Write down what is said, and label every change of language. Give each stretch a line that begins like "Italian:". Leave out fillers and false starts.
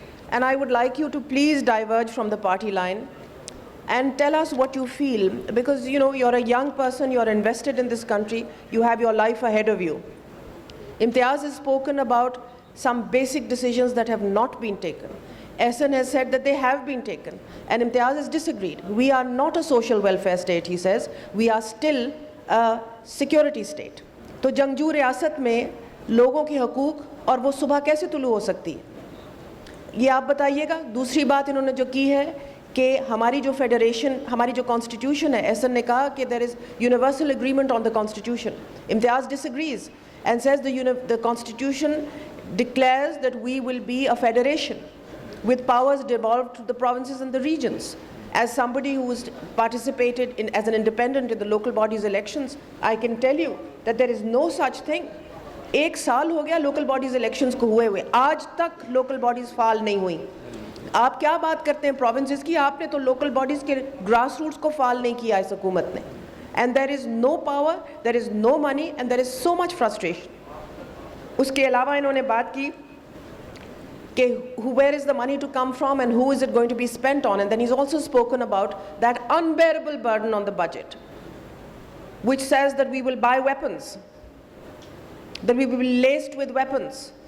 English: And I would like you to please diverge from the party line and tell us what you feel, because you're a young person, you're invested in this country, you have your life ahead of you. Imtiaz has spoken about some basic decisions that have not been taken. Ehsan has said that they have been taken, and Imtiaz has disagreed. We are not a social welfare state, he says. We are still a security state.
Hindi: तो जंगजू रियासत में लोगों के हकूक़ और वो सुबह कैसे तुलू हो सकती है, ये आप बताइएगा. दूसरी बात इन्होंने जो की है कि हमारी जो फेडरेशन, हमारी जो कॉन्स्टिट्यूशन है, एहसन ने कहा कि
English: there is universal agreement on the constitution. Imtiaz disagrees and says the constitution declares that we will be a federation with powers devolved to the provinces and the regions. As somebody who has participated as an independent in the local bodies elections, I can tell you that there is no such thing.
Hindi: 1 साल हो गया local bodies elections को हुए आज तक local bodies फाल नहीं हुई. आप क्या बात करते हैं provinces की, आपने तो local bodies के grassroots को फाल नहीं किया इस हुकूमत ने.
English: And there is no power, there is no money, and there is so much frustration.
Hindi: उसके अलावा इन्होंने बात की
English: where is the money to come from and who is it going to be spent on, and then he's also spoken about that unbearable burden on the budget, which says that we will buy weapons, that we will be laced with weapons.